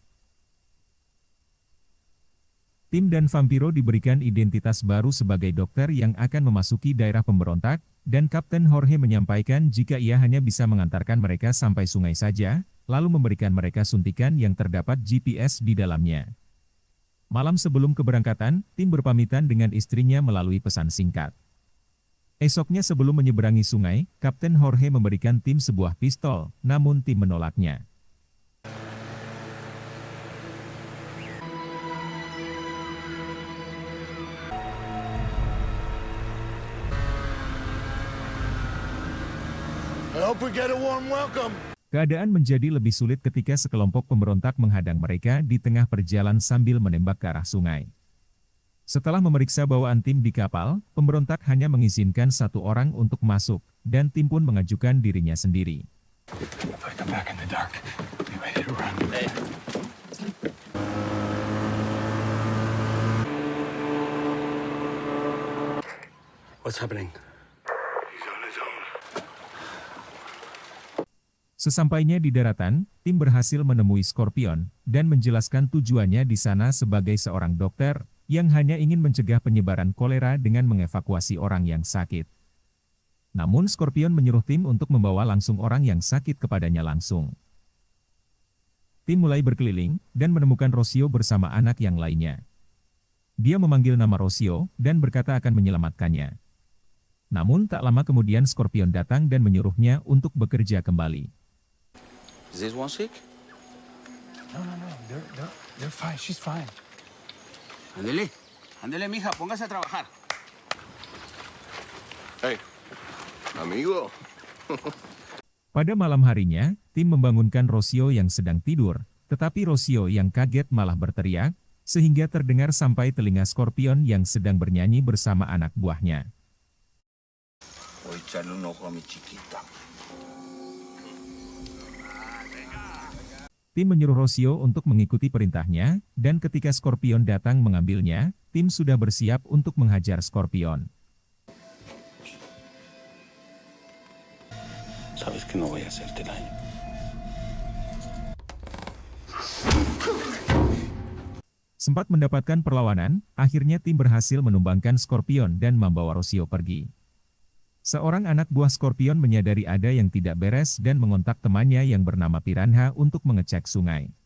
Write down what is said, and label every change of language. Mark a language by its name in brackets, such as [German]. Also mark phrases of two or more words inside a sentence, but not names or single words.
[Indonesian] Tim dan Vampiro diberikan identitas baru sebagai dokter yang akan memasuki daerah pemberontak, dan Kapten Jorge menyampaikan jika ia hanya bisa mengantarkan mereka sampai sungai saja, lalu memberikan mereka suntikan yang terdapat GPS di dalamnya. Malam sebelum keberangkatan, tim berpamitan dengan istrinya melalui pesan singkat. Esoknya sebelum menyeberangi sungai, Kapten Jorge memberikan tim sebuah pistol, namun tim menolaknya. [English] I hope we get a warm welcome. [Indonesian] Keadaan menjadi lebih sulit ketika sekelompok pemberontak menghadang mereka di tengah perjalanan sambil menembak ke arah sungai. Setelah memeriksa bawaan tim di kapal, pemberontak hanya mengizinkan satu orang untuk masuk, dan tim pun mengajukan dirinya sendiri. [English] If I come back in the dark, be ready to run. What's happening? He's on his own. [Indonesian] Sesampainya di daratan, tim berhasil menemui Scorpion dan menjelaskan tujuannya di sana sebagai seorang dokter yang hanya ingin mencegah penyebaran kolera dengan mengevakuasi orang yang sakit. Namun Scorpion menyuruh tim untuk membawa langsung orang yang sakit kepadanya langsung. Tim mulai berkeliling dan menemukan Rossio bersama anak yang lainnya. Dia memanggil nama Rossio dan berkata akan menyelamatkannya. Namun tak lama kemudian Scorpion datang dan menyuruhnya untuk bekerja kembali. [English] Is this one sick? No, they're fine. She's fine. [Spanish] Ándele, ándele, mija, póngase a trabajar. Hey, amigo. [Indonesian] Pada malam harinya, tim membangunkan Rossio yang sedang tidur, tetapi Rossio yang kaget malah berteriak, sehingga terdengar sampai telinga Scorpion yang sedang bernyanyi bersama anak buahnya. [Spanish] Voy a echarle un ojo a mi chiquita. [Indonesian] Tim menyuruh Rossio untuk mengikuti perintahnya, dan ketika Scorpion datang mengambilnya, tim sudah bersiap untuk menghajar Scorpion. [Spanish] Sabes que no voy a hacerte daño. [Indonesian] Sempat mendapatkan perlawanan, akhirnya tim berhasil menumbangkan Scorpion dan membawa Rossio pergi. Seorang anak buah Scorpion menyadari ada yang tidak beres dan mengontak temannya yang bernama Piranha untuk mengecek sungai.